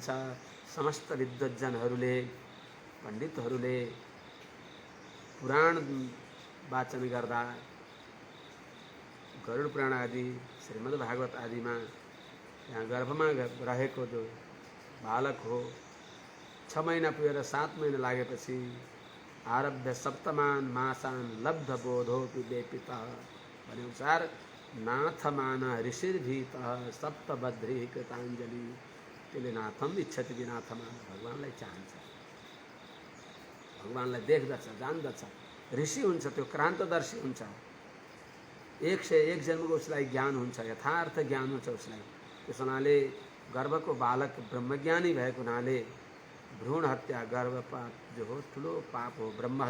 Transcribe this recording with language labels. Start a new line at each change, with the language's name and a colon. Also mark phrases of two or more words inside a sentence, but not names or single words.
Nepali: समस्त विद्वज्जनहरूले, पण्डितहरूले पुराण वाचन गर्दा गरुड पुराण आदि, श्रीमद् भागवत आदिमा यहाँ गर्भमा रहेको जो बालक हो, 6 महिना पुगेर 7 महिना लागेपछि
Sanskrit: आरभ्य सप्तमान मासान लब्ध बोधोपि वेपितः
Nepali: भनेअनुसार
Sanskrit: नाथमान ऋषिर्भीतः सप्तबद्री कृताञ्जलि।
Nepali: त्यसले
Sanskrit: नाथम इच्छति विनाथमान,
Nepali: भगवानलाई चाहन्छ, भगवानलाई देख्दछ, जान्दछ, ऋषि हुन्छ, त्यो क्रान्तदर्शी हुन्छ। 101 जन्मको उसलाई ज्ञान हुन्छ, यथार्थ ज्ञान हुन्छ उसलाई। त्यस हुनाले गर्भको बालक ब्रह्मज्ञानी भएको हुनाले भ्रूण हत्या गर्भपात जो हो ठुलो पाप हो।